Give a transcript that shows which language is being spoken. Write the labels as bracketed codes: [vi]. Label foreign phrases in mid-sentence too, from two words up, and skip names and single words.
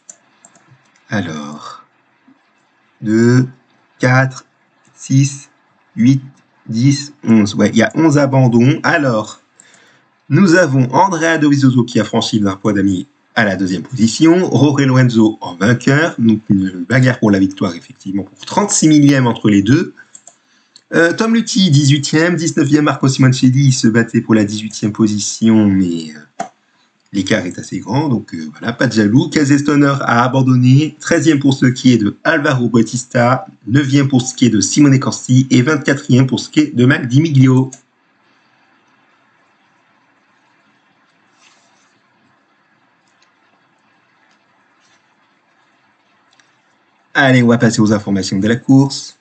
[fr] Alors, 2, 4, 6, 8, 10, 11. Ouais, il y a 11 abandons. Alors, nous avons Andrea Dovizioso qui a franchi le drapeau à damier à la deuxième position, Jorge Lorenzo en vainqueur, donc une bagarre pour la victoire effectivement pour 36 millièmes entre les deux. Tom Luthi 18e, 19e Marco Simoncelli se battait pour la 18e position, mais l'écart est assez grand, donc voilà, pas de jaloux. Casey Stoner a abandonné, 13e pour ce qui est de Alvaro Bautista, 9e pour ce qui est de Simone Corsi et 24e pour ce qui est de Mac Di Miglio. Allez, on va passer aux informations de la course.